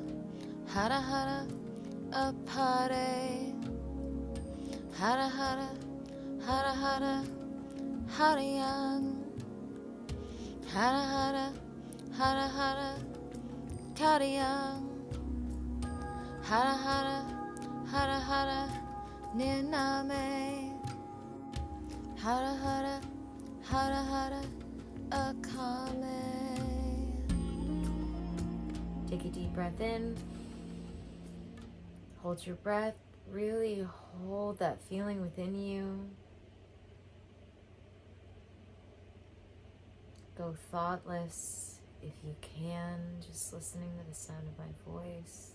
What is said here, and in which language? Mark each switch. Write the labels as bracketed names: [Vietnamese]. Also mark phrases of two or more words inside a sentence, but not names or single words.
[Sanskrit] Hara Hara, Apare, Hara Hara, Hara Hara, Haryang, Hara Hara, Hara Hara, Karyang, Hara Hara, Hara Hara, Niname, Hara Hara, Hara Hara, Akame. [English] Take a deep breath in. Hold your breath. Really hold that feeling within you. Go thoughtless if you can, just listening to the sound of my voice.